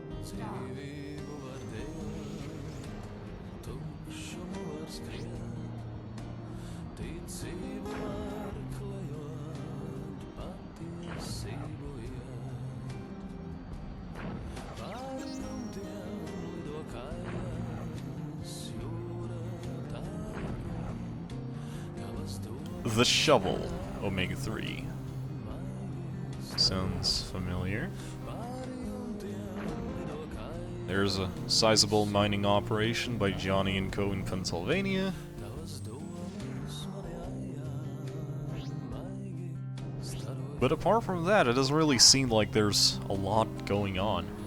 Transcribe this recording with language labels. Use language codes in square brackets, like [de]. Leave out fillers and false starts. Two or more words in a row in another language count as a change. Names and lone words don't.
[lv] dzīvību var dejot, tukšumu var skriet, ticību var klejot, patiesību iet. Pāri jumtiem lido kājas, jūra tālu prom, tavas domas. [en] The Shovel, Omega 3. Sounds familiar. There's a sizable mining operation by Johnny & Co. in Pennsylvania. But apart from that, it doesn't really seem like there's a lot going on.